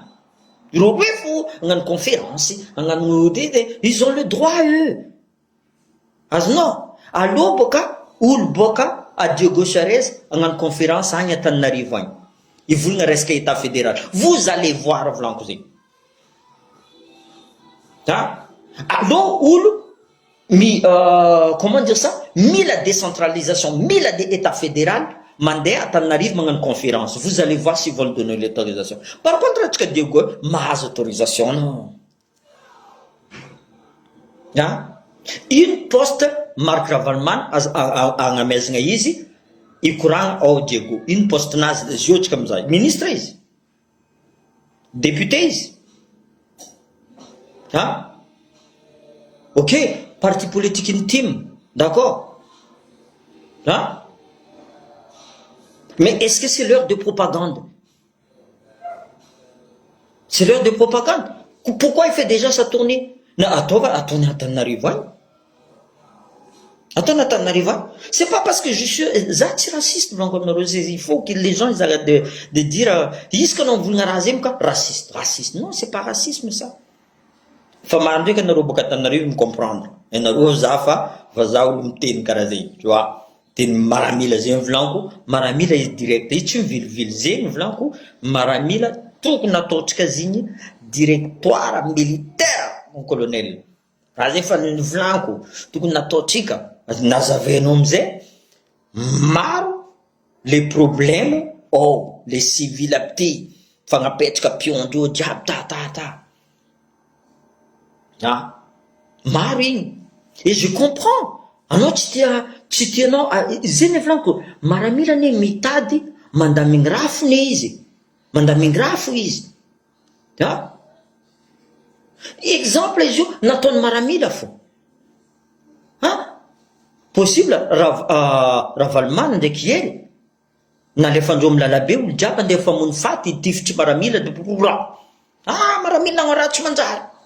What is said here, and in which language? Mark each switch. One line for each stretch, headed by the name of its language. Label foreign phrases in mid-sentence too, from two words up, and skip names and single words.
Malagasy: Iro roe fo magnano conférence, magnano
French: ils ont le droit eux.
Malagasy: Non, allô boka, olo boka à Diego Charez,
French: en conférence à Antananarivo. Il voulait rester état fédéral. Vous allez voir
Malagasy: volanko zegny.
French: Allô olo comment dire ça? Mis la décentralisation, mis la état fédéral,
Malagasy: mandeha Antananarivo magnano conférence,
French: vous allez voir s'ils vont donner l'autorisation. Par contre
Malagasy: antsika Diego mahazo autorisation non.
French: Une poste
Malagasy: Marc Ravalomanana agnamezana izy ikoragna ao Diego,
French: une poste
Malagasy: nazy izy io tsika amizay ministre izy, député izy.
French: Ok, parti politique intime, d'accord. Mais est-ce que c'est l'heure de propagande? C'est l'heure de propagande. Pourquoi il fait déjà sa tournée? Attends, Antananarivo. C'est pas parce que je suis raciste, il faut que les gens ils arrêtent de dire raciste. Raciste. Non, c'est pas racisme ça.
Malagasy: Fa maro ndraiky anareo baka Antananarivo micomprendre. Anareo zafa fa zaho miteny karaha zegny,
French: tu vois.
Malagasy: Teny maramila zegny volaniko, maramila izy direct, izy tsy mivilivily zegny volaniko, maramila tokony ataotsika zigny
French: directoire militaire mon colonel.
Malagasy: Raha zegny fa volaniko, tokony nataotsika, nazavainao amizay, maro
French: les problèmes, les civils aby
Malagasy: fagnapetraka piondreo jiaby ta. Maro igny.
French: Et je comprends.
Malagasy: Anao tsy tianao zegny volaniko, maramila ane mitady mandamingrafo ne izy. Mandamingrafo izy. Exemple izy io nataony maramila fo. Possible Ravalomanana ndraiky ely nalefandreo amy lalabe olo jiaby andeha famono faty tifitry maramila de maramila nagnaraha tsy manjary.